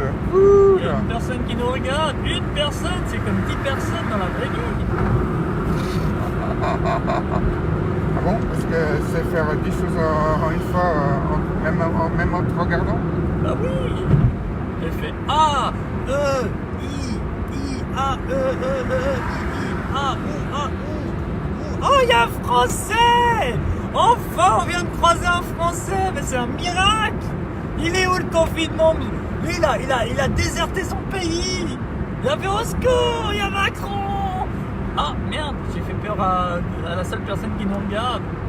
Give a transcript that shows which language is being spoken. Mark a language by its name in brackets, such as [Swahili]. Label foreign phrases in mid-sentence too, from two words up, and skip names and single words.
[French] Il Cool. y a une personne qui nous regarde, une personne, c'est comme 10 personnes dans la vraie vie. Ah bon? Parce que c'est faire 10 choses en une fois, même en te regardant? Bah oui. Elle fait A, E, I, A, E, I, A, O, A, O. Oh, il y a un Français. Enfin, on vient de croiser un Français, mais c'est un miracle. Il est où le confinement? Lui, il a déserté son pays. Il a fait au secours, il y a Macron. Ah, merde, j'ai fait peur à la seule personne qui nous regarde.